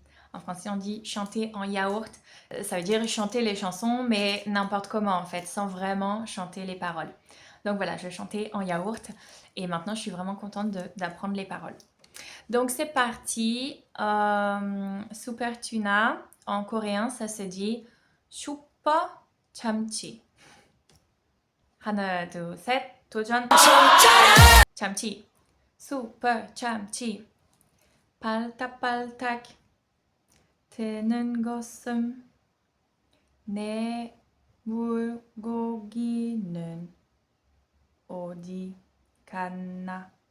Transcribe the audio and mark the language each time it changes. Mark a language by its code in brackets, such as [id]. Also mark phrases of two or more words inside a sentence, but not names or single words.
[fr] En français, on dit chanter en yaourt. Ça veut dire chanter les chansons, mais n'importe comment en fait, sans vraiment chanter les paroles. Donc voilà, je chantais en yaourt et maintenant je suis vraiment contente d'apprendre les paroles. Donc c'est parti. [en] Super tuna, [fr] en coréen, ça se dit super 참치. [ko] 하나, 둘, 셋, 도전! 참치. super 참치. 발딱발딱 트는 것은 내 물고기는 어디 갔나?